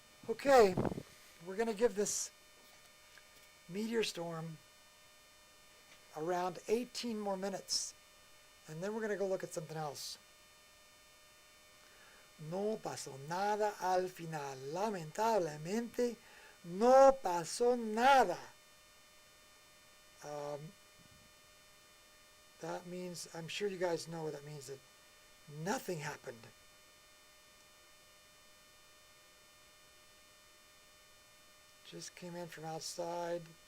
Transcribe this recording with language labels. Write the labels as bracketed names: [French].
[English] Okay, we're going to give this meteor storm around 18 more minutes, and then we're going to go look at something else. [Spanish] No pasó nada al final. Lamentablemente, no pasó nada. [English] That means, I'm sure you guys know what that means, that nothing happened. Just came in from outside.